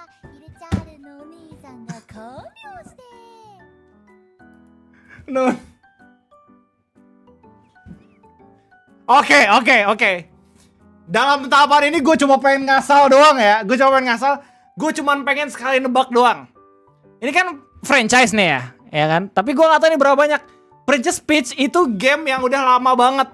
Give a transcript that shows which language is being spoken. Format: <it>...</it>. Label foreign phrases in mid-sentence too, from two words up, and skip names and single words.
<ja>ヒルチャールのお兄さんが看病して。</ja> <id>No. Oke. Dalam tahapan ini gue cuma pengen ngasal doang ya. Gue cuma pengen sekali nebak doang. Ini kan franchise nih ya kan? Tapi gue gak tahu ini berapa banyak. Princess Peach itu game yang udah lama banget.</id>